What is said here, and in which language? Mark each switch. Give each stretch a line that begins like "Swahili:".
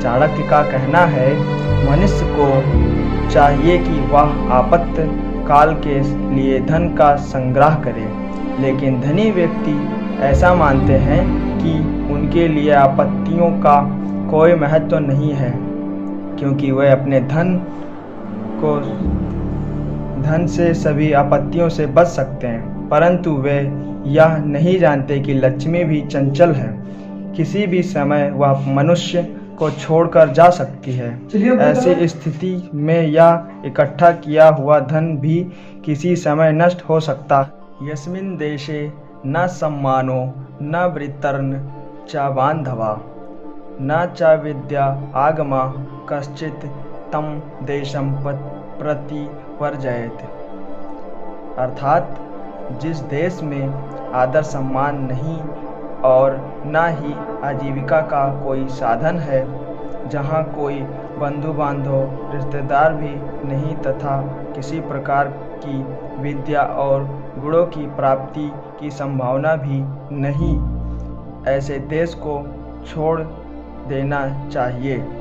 Hindi: चाणक्य का कहना है, मनुष्य को चाहिए कि वह आपात काल के लिए धन का संग्रह करे, लेकिन धनी व्यक्ति ऐसा मानते हैं कि उनके लिए आपत्तियों का कोई महत्व नहीं है, क्योंकि वे अपने धन से सभी आपत्तियों से बच सकते हैं। परंतु वे यह नहीं जानते कि लक्ष्मी भी चंचल है, किसी भी समय वह मनुष्य को छोड़कर जा सकती है। ऐसी स्थिति में यह इकट्ठा किया हुआ धन भी किसी समय नष्ट हो सकता।
Sanskrit: यस्मिन् देशे न सम्मानो न वृत्तर्न च बान्धवा न च विद्या आगमा कश्चित् तं देशं प्रतिवर्जयेत्।
Hindi: अर्थात जिस देश में आदर सम्मान नहीं और न ही आजीविका का कोई साधन है, जहाँ कोई बंधु बांधव रिश्तेदार भी नहीं तथा किसी प्रकार की विद्या और गुणों की प्राप्ति की संभावना भी नहीं, ऐसे देश को छोड़ देना चाहिए।